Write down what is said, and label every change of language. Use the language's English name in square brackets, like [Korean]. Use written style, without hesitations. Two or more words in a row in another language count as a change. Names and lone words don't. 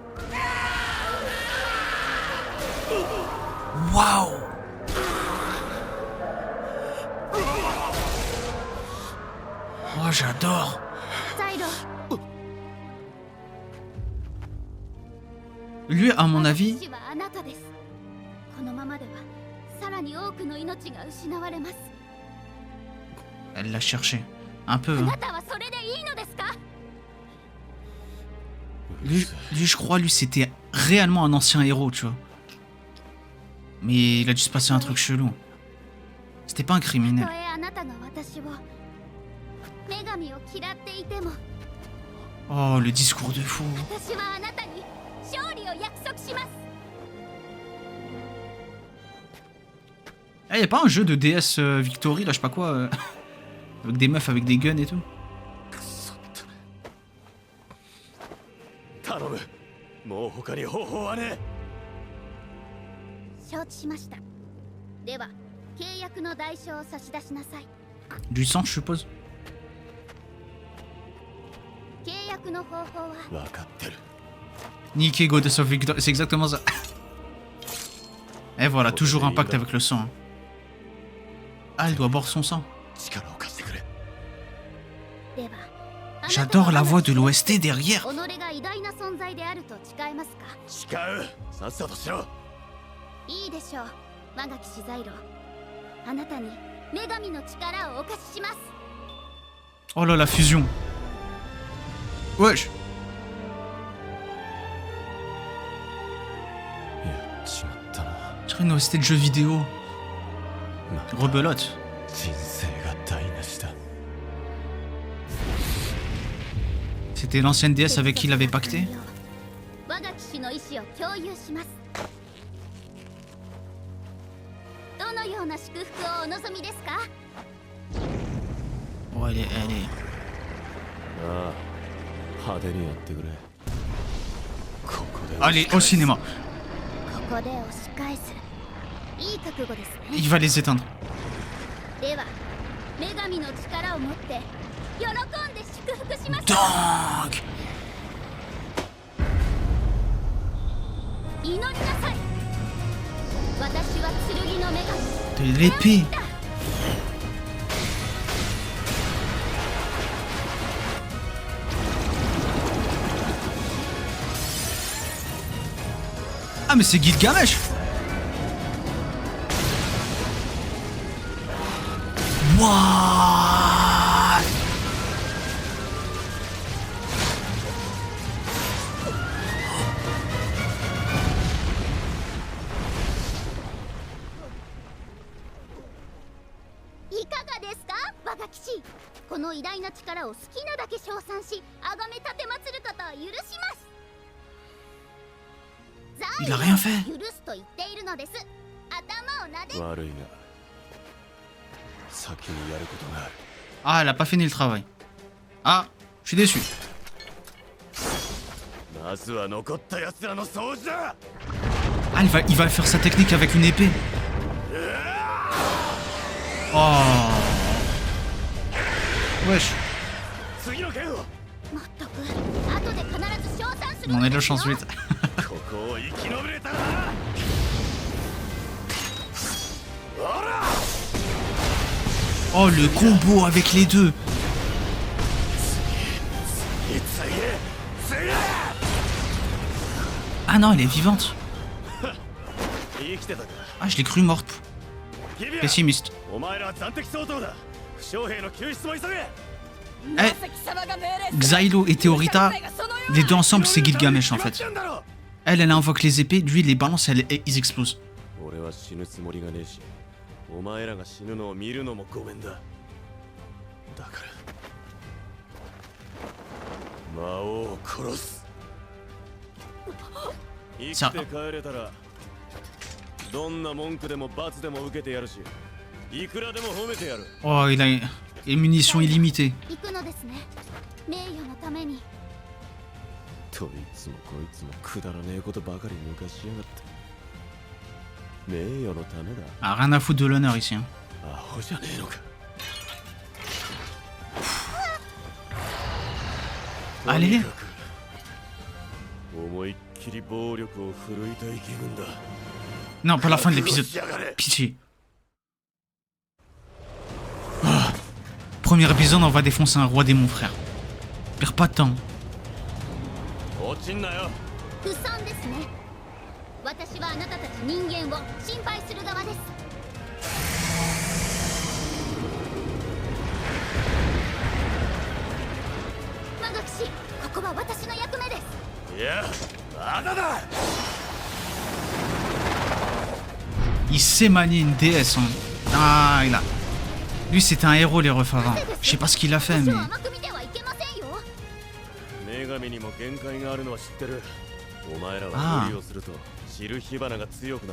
[French] Waouh! Oh, j'adore! [Japanese] ザイロ [French] Lui, à mon avis, [Japanese] 私はあなたです。このままではさらに多くの命が失われます。 [French] elle l'a cherché. Un peu, [Japanese] あ [French] hein. [Japanese] なたはそれでいいのですか？ [French] Lui, je crois, lui, c'était réellement un ancien héros, tu vois. Mais il a dû se passer un truc chelou. C'était pas un [Japanese] た [French] criminel. [Japanese] とえあなたが私を女神を嫌っていても、 [French] Oh, le discours de fou. [Japanese] 私はあなたに勝利を約束します。 [French] Eh, y a pas un jeu de DS Victory, là, je sais pas quoi, avec des meufs avec des guns et tout? [Japanese] 頼む。もう他に方法はね承知しました。では契約の代償を差し出しなさい。 [French] Du sang, je suppose. [Japanese] 契約の方法はえ。分かってる。 [French] Niquer Goddess of Victory, c'est exactement ça. Et voilà, toujours un pacte avec le sang. Hein. Ah, elle doit boire son sang. [Japanese] 力を貸してくれ。では [French] J'adore la voix de l'OST derrière. [Japanese] 己が偉大な存在であると誓えますか？誓う。さっさとしろ。いいでしょう。我が騎士ザイロ、あなたに女神の力をお貸しします。 [French] Oh là, la fusion. Wesh. [Japanese] やっちまったな。 [French] Je dirais une OST de jeu vidéo. [Japanese] また [French] Rebelote. [Japanese] 人生が台無しだ。 [French] C'était l'ancienne déesse avec qui il avait pacté. [Japanese] 我が騎士の意志を共有します。どのような祝福をお望みですか？ [French] Oh, elle est... [Japanese] ああ、派手にやってくれ。ここで。 [French] Allez, au cinéma. [Japanese] ここで押し返す。いい覚悟ですね。 [French] Il va les éteindre. [Japanese] では女神の力を持って喜んで祝福します。 [French] Donc. [Japanese] 祈りなさい。私は剣の女神。 [French] De l'épée. Ah mais c'est Gilgamesh. [English] What? [Japanese] いかがですか、我が騎士。この偉大な力を好きなだけ称賛し、崇め立てまつることを許します。 [French] Il a rien fait. [Japanese] 許すと言っているのです。頭を撫で。悪いが、先にやることがある。 [French] Ah, elle a pas fini le travail. Ah, je suis déçu. [Japanese] まずは残った奴らの掃除だ。 [French] Ah, il va faire sa technique avec une épée. Oh. Wesh. [Japanese] 次の剣を。まったく、後で必ず称賛する [French] On [Japanese] の [French] a de [Japanese] で [French] la [Japanese] すよ。 [French] chance, vite. [Japanese] ここを生き延びれたら。 [French] Oh, le combo avec les deux. Ah non, elle est vivante. Ah, je l'ai cru morte. Pessimiste. [Japanese] お前らは暫定相当だ。負傷兵の救出も急げ。 [French] Eh, Xylo et Theorita, les deux ensemble, c'est Gilgamesh en fait. Elle invoque les épées, lui, il les balance, ils explosent. [Japanese] 俺は死ぬつもりがねえし、お前らが死ぬのを見るのもごめんだ。だから魔王を殺す。生きて帰れたらどんな文句でも罰でも受けてやるし、いくらでも褒めてやる。 [French] Oh, il a une munition illimitée. [Japanese] 行くのですね。名誉のために。といつもこいつもくだらねえことばかり抜かしやがって。名誉のためだ。 [French] Ah, rien à foutre de l'honneur ici. Hein. [Japanese] アホじゃねえのか。 [French] Allez. [Japanese] 思いっきり暴力を振るいたい気分だ。 [French] Non, pas la fin de l'épisode. Pitié. Ah. Premier épisode, on va défoncer un roi démon, frère. Perds pas de temps. [Japanese] 落ちんなよ。不損ですね。私はあなたたち人間を心配する側です。マガキ氏、ここは私の役目です。いや、まだだ。 [French] Il sait manier une déesse. Hein. Ah, il a... Lui, c'était un héros, les refs avant. Je sais pas ce qu'il a fait, mais... [Japanese] 甘く見てはいけませんよ。女神にも限界があるのは知ってる。お前らは無理をすると知る火花が強くなる。